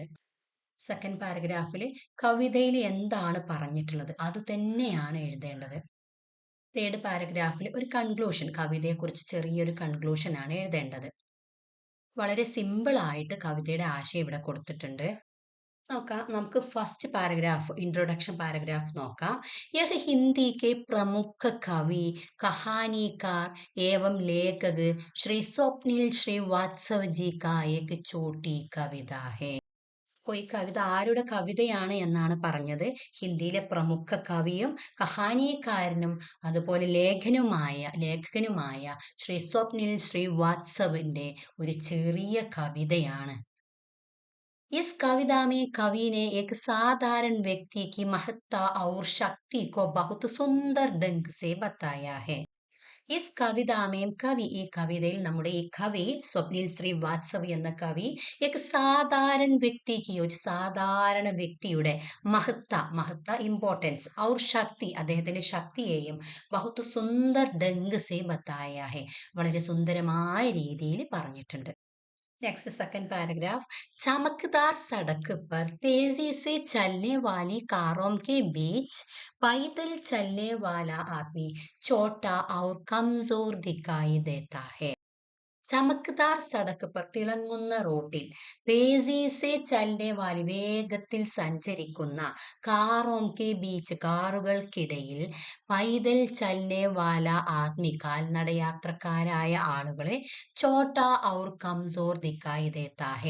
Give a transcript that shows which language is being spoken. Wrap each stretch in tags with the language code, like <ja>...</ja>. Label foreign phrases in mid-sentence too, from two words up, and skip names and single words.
<en>second paragraphil</en> <ml>കവിതയിൽ എന്താണ് പറഞ്ഞിട്ടുള്ളത് അത് തന്നെയാണ് എഴുതേണ്ടത്.</ml> <en>third paragraphil</en> <ml>ഒരു കൺക്ലൂഷൻ, കവിതയെക്കുറിച്ച് ചെറിയൊരു കൺക്ലൂഷൻ ആണ് എഴുതേണ്ടത്. വളരെ സിമ്പിൾ ആയിട്ട് കവിതയുടെ ആശയം ഇവിടെ കൊടുത്തിട്ടുണ്ട്. നോക്കാം. നമുക്ക്</ml> <en>first paragraph, introduction paragraph</en> <ml>നോക്കാം.</ml> <hi>യഹ് ഹിന്ദി के प्रमुख कवि, कहानीकार एवं लेखक श्री स्वप्निल श्रीवात्सव जी का एक छोटी कविता है.</hi> <ml>ഈ കവിത ആരുടെ കവിതയാണ് എന്നാണ് പറഞ്ഞത്. ഹിന്ദിയിലെ പ്രമുഖ കവിയും കഹാനിക്കാരനും അതുപോലെ ലേഖകനുമായ ശ്രീ സ്വപ്നിൽ ശ്രീവാത്സവിന്റെ ഒരു ചെറിയ കവിതയാണ്.</ml> <hi>इस कविता में कवि ने एक साधारण व्यक्ति की महत्ता और शक्ति को बहुत सुंदर ढंग से बताया है. इस कविता में,</hi> <ml>കവി, ഈ കവിതയിൽ നമ്മുടെ ഈ കവി സ്വപ്നിൽ ശ്രീവാത്സവ് എന്ന കവി ഒരു സാധാരണ വ്യക്തിക്ക്, ഒരു സാധാരണ വ്യക്തിയുടെ മഹത്ത ഇമ്പോർട്ടൻസ്</ml> <hi>और शक्ति,</hi> <ml>അദ്ദേഹത്തിന്റെ ശക്തിയെയും</ml> <hi>बहुत सुंदर ढंग से बताया है,</hi> <ml>വളരെ സുന്ദരമായ രീതിയിൽ പറഞ്ഞിട്ടുണ്ട്.</ml> <en>next second paragraph.</en> <hi>चमकदार सड़क पर तेजी से चलने वाली कारों के बीच पैदल चलने वाला आदमी छोटा और कमजोर दिखाई देता है. चमकदार सड़क पर</hi> <ml>തിളങ്ങുന്ന റോട്ടിൽ</ml> <hi>तेज़ी से चलने वाली</hi> <ml>വേഗത്തിൽ സഞ്ചരിക്കുന്ന</ml> <hi>कारों के बीच കാറുകൾക്കിടയിൽ पैदल चलने वाला आदमी</hi> <ml>കാൽനടയാത്രക്കാരായ ആളുകളെ</ml> <hi>छोटा और कमज़ोर दिखाई देता है.</hi>